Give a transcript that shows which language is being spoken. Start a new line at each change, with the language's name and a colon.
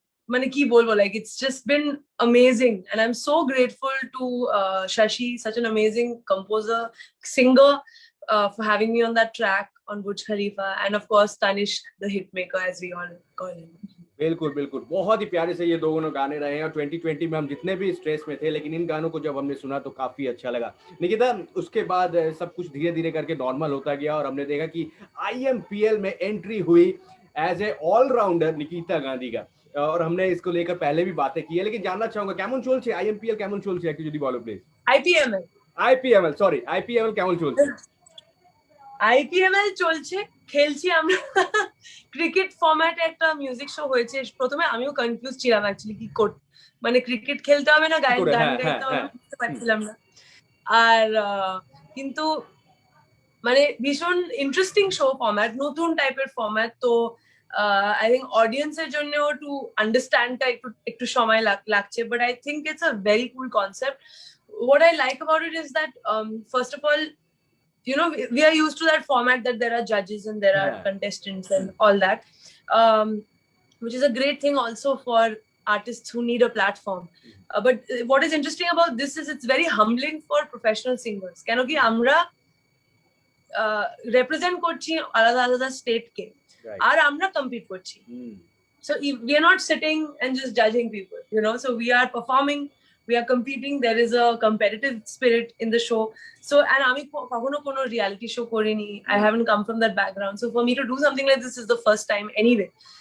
Hindi: मैंने की बोलबो,
English: like, it's just been amazing, and I'm so grateful to Shashi, such an amazing composer, singer, for having me on that track on Burj Khalifa, and of course Tanishq, the hitmaker as we all call him.
Hindi: बिल्कुल बहुत ही प्यारे से ये दोनों गाने रहे हैं, और 2020 में हम जितने भी स्ट्रेस में थे, लेकिन इन गानों को जब हमने सुना तो काफी अच्छा लगा। निकिता, उसके बाद सब कुछ धीरे धीरे करके नॉर्मल होता गया, और हमने देखा कि IMPL में एंट्री हुई as a allrounder Nikita Gandhi का, और हमने इसको लेकर पहले भी बातें की है, लेकिन जानना चाहूंगा
Bangla: কেমন চলছে IMPL, কেমন চলছে একটু যদি বলো প্লিজ। IPML সরি, IPML কেমন চলছে? IPML চলছে, খেলছি আমরা। ক্রিকেট ফরম্যাটে একটা মিউজিক শো হয়েছে, প্রথমে আমিও কনফিউজ ছিলাম অ্যাকচুয়ালি কি মানে ক্রিকেট খেলতে হবে না গান গাইতে হবে, বুঝতে পারছিলাম না। আর কিন্তু মানে ভীষণ ইন্টারেস্টিং শো ফরম্যাট, নতুন টাইপের ফরম্যাট।
English: তো I think
Bangla: অডিয়েন্সের জন্যও টু আন্ডারস্ট্যান্ডটা একটু সময় লাগছে,
English: but I think it's a very cool concept. What I like about it is that first of all, we are used to that format that there are judges and there are contestants and all that, which is a great thing also for artists who need a platform. But what is interesting about this is it's very humbling for professional singers.
Bangla: কেন কি আমরা represent করছি আলাদা আলাদা state কে, আর আমরা compete করছি.
English: So we are not sitting and just judging people, you know. So we are performing, we are competing. There is a competitive spirit in the show. So and
Bangla: আমি কখনো কোনো reality show করিনি.
English: I haven't come from that background. So for me to do something like this is the first time anyway.